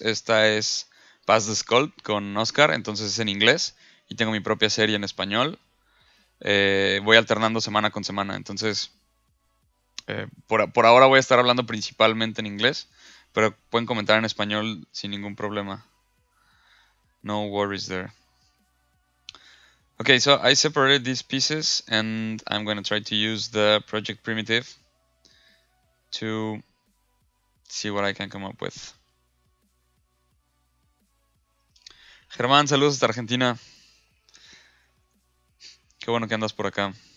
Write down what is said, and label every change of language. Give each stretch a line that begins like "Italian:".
Spanish: Esta es Pass the Sculpt con Oscar, entonces es en inglés. Y tengo mi propia serie en español. Voy alternando semana con semana. Entonces, por ahora voy a estar hablando principalmente en inglés, pero pueden comentar en español sin ningún problema.
English: No worries there. Okay, so I separated these pieces and I'm going to try to use the project primitive to see what I can come up with.
Spanish: Germán, saludos hasta Argentina. Qué bueno que andas por acá.